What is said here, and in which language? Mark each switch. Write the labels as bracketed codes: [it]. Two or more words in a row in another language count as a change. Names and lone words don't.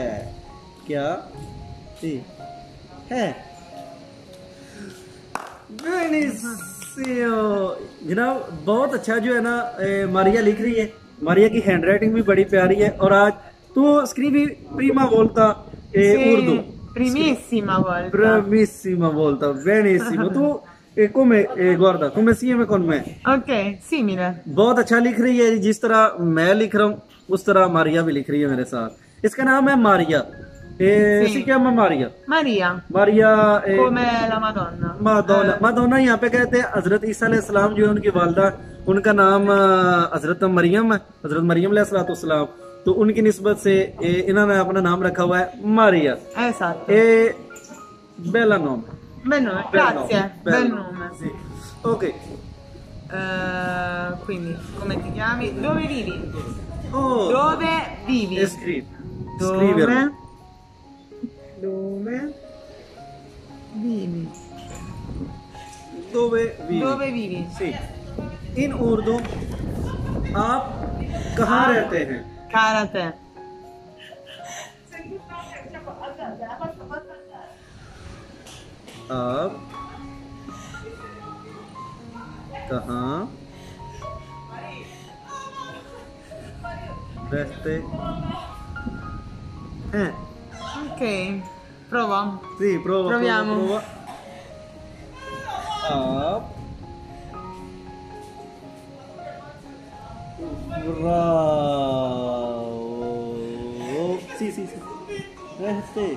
[ur] کیا جی ہے? بینیسیو جناب، بہت اچھا جو ہے نا ماریا لکھ رہی ہے. ماریا کی ہینڈرائٹنگ بھی بڑی پیاری ہے۔ اور آج تو [it] scrivi prima [ur] बोलता [it] Sì, [ur] उर्दू. [it] primissima volta. Bravissima volta, benissimo. Tu come guarda, come sieme con me. Ok, simile. [ur] بہت اچھا لکھ رہی ہے. جس طرح میں لکھ رہا ہوں اس طرح ماریا بھی لکھ رہی ہے میرے ساتھ. اس کا نام ہے ماریا. [it] Sì. si chiama Maria. Maria, मारिया come la Madonna. मादोना. [ur] مادونا یہاں پہ کہتے ہیں حضرت عیسیٰ علیہ السلام جو ہے ان کی والدہ، ان کا نام حضرت مریم ہے، حضرت مریم علیہ السلام. تو ان کی نسبت سے انہوں نے اپنا نام رکھا ہوا ہے ماریا. [it] Esatto. bel nome. Bel nome, grazie. Bel nome. Sì. Ok. Quindi, come ti chiami? Dove vivi? Oh. Dove vivi? Scrivi. Dove? Dove vivi? Dove vivi? Dove vivi? Sì. [ur] In उर्दू آپ کہاں رہتے ہیں? Cara te. آپ کہاں رہتے ہیں? [it] Ok, prova. Sì, prova, Proviamo. prova. आप bravo. Sì, sì, sì. [ur] रहते.